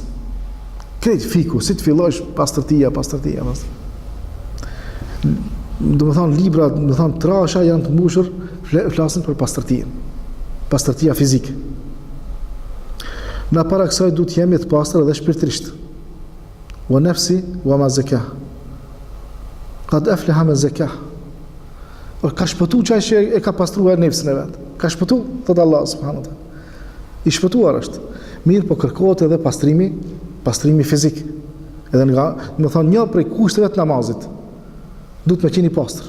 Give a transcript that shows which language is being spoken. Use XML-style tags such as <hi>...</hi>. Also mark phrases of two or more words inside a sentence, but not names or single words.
<sq>Krejt fiku, si të fillosh pastërtia. Do më thonë, libra, do më thonë, trasha janë të mbushur, flasin për pastërtia fizike. Na para kësaj duhet jemi të pastër edhe shpirtërisht.</sq> <ar>ونفس وما زكاها قد أفلح من زكاها.</ar> <sq>Ka shpëtu çaj që e ka pastruar nefsin e vet. Ka shpëtu, thot Allah</sq> <ar>سبحانه وتعالى.</ar> <sq>I shpëtuar është. Mirë, po kërkohet edhe pastrimi fizik. Edhe nga, do të thonë, një prej kushteve të namazit. Duhet me qenë i pastër.</sq>